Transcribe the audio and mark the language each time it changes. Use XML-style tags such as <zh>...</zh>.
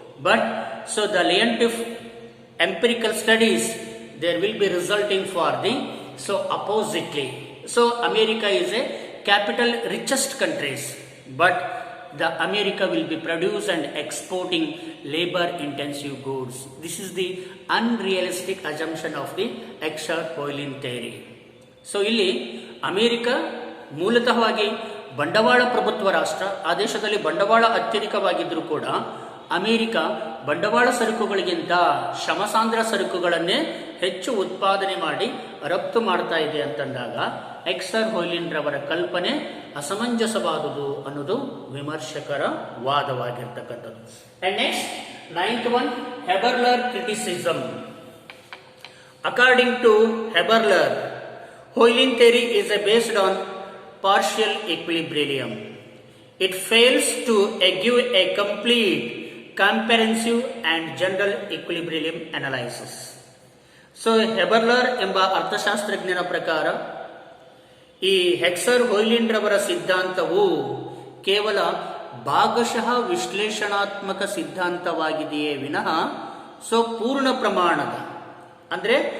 <en>But so the Leontief empirical studies there will be resulting for the so oppositely. So America is a capital richest countries, but the America will be produce and exporting labor intensive goods. This is the unrealistic assumption of the Exer-Hoylein theory.</en> <kn>So ಇಲ್ಲಿ America ಮೂಲತಃವಾಗಿ ಬಂಡವಾಳ ಪ್ರಭುತ್ವ ರಾಷ್ಟ್ರ. ಆ ದೇಶದಲ್ಲಿ ಬಂಡವಾಳ ಅತ್ಯಧಿಕವಾಗಿದ್ರೂ ಕೂಡ America ಬಂಡವಾಳ ಸರಕುಗಳಿಗಿಂತ ಶ್ರಮಸಾಂದ್ರ ಸರಕುಗಳನ್ನೇ ಹೆಚ್ಚು ಉತ್ಪಾದನೆ ಮಾಡಿ ರಫ್ತು ಮಾಡ್ತಾ ಇದೆ ಅಂತಂದಾಗ ಎಕ್ಸರ್-ಹೊಯ್ಲಿನ್ ರವರ ಕಲ್ಪನೆ ಅಸಮಂಜಸವಾದುದು ಅನ್ನೋದು ವಿಮರ್ಶಕರ ವಾದವಾಗಿರ್ತಕ್ಕಂಥದ್ದು.</kn> <en>And next 9th one, Haberler criticism. According to Haberler, Hoylein theory is based on partial equilibrium. It fails to give a complete, comprehensive and general equilibrium analysis.</en> <kn>So Haberler ಎಂಬ ಅರ್ಥಶಾಸ್ತ್ರಜ್ಞನ ಪ್ರಕಾರ ಈ ಎಕ್ಸರ್-ಹೊಯ್ಲಿನ್ ರವರ ಸಿದ್ಧಾಂತವು ಕೇವಲ ಭಾಗಶಃ ವಿಶ್ಲೇಷಣಾತ್ಮಕ ಸಿದ್ಧಾಂತವಾಗಿದೆಯೇ ವಿನಃ ಸೊ ಪೂರ್ಣ ಪ್ರಮಾಣದ ಅಂದ್ರೆ</kn>